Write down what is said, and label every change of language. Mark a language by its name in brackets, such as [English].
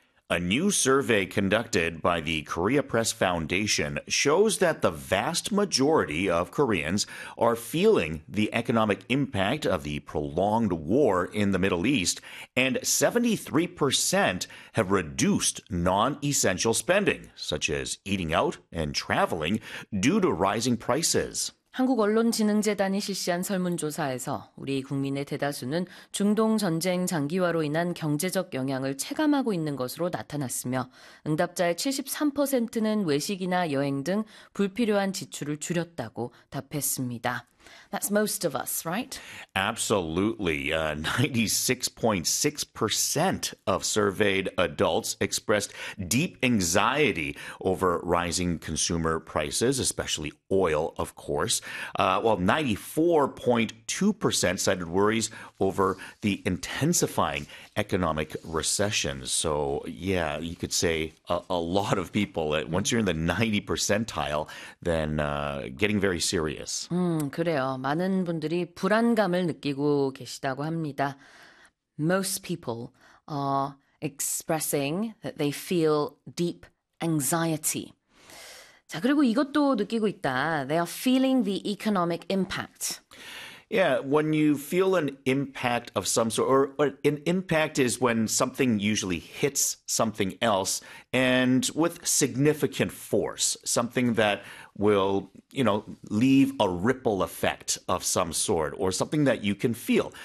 [English] A new survey conducted by the Korea Press Foundation shows that the vast majority of Koreans are feeling the economic impact of the prolonged war in the Middle East, and 73% have reduced non-essential spending, such as eating out and traveling, due to rising prices. [Korean] 한국언론진흥재단이 실시한 설문조사에서 우리 국민의 대다수는 중동전쟁 장기화로 인한 경제적 영향을 체감하고 있는 것으로 나타났으며 응답자의 73%는 외식이나 여행 등 불필요한 지출을 줄였다고 답했습니다. [English] That's most of us, right? Absolutely. 96.6% of surveyed adults expressed deep anxiety over rising consumer prices, especially oil, of course. While 94.2% cited worries over the intensifying economic recession. So, yeah, you could say a lot of people. Once you're in the 90 percentile, then getting very serious. [Korean] 그래요. 많은 분들이 불안감을 느끼고 계시다고 합니다. [English] Most people are expressing that they feel deep anxiety. [Korean] 자, 그리고 이것도 느끼고 있다. [English] They are feeling the economic impact. Yeah, when you feel an impact of some sort, or an impact is when something usually hits something else and with significant force, something that will, you know, leave a ripple effect of some sort or something that you can feel.